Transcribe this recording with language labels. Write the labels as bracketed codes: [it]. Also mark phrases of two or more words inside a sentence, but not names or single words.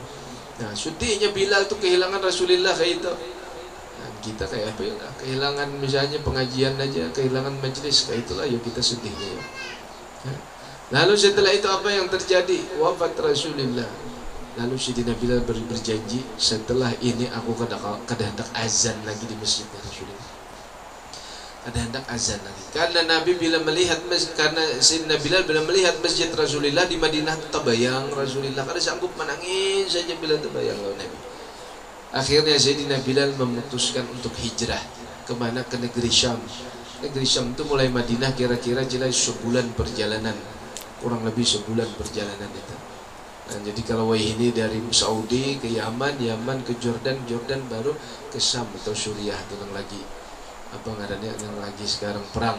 [bjn] Nah, sedihnya Bilal itu kehilangan Rasulullah kayak itu. Nah, kita kayak apa ya, kehilangan misalnya pengajian aja, kehilangan majelis kayak itulah yuk kita sedihnya ya. Lalu setelah itu apa yang terjadi? Wafat Rasulullah. Lalu Sayyidina Bilal berjanji, setelah ini aku kada hendak azan lagi di masjid Rasulullah. Kada hendak azan lagi. Karena Nabi bila melihat karena Sayyidina Bilal bila melihat masjid Rasulullah di Madinah terbayang Rasulullah, kada sanggup menangis saja bila terbayang lawan Nabi. Akhirnya Sayyidina Bilal memutuskan untuk hijrah kemana? Ke negeri Syam. Negeri Syam itu mulai Madinah kira-kira jelas sebulan perjalanan, kurang lebih sebulan perjalanan itu. Nah, jadi kalau ini dari Saudi ke Yaman, Yaman ke Jordan, Jordan baru ke Syam atau Suriah itu yang lagi apa ngarannya yang lagi sekarang perang.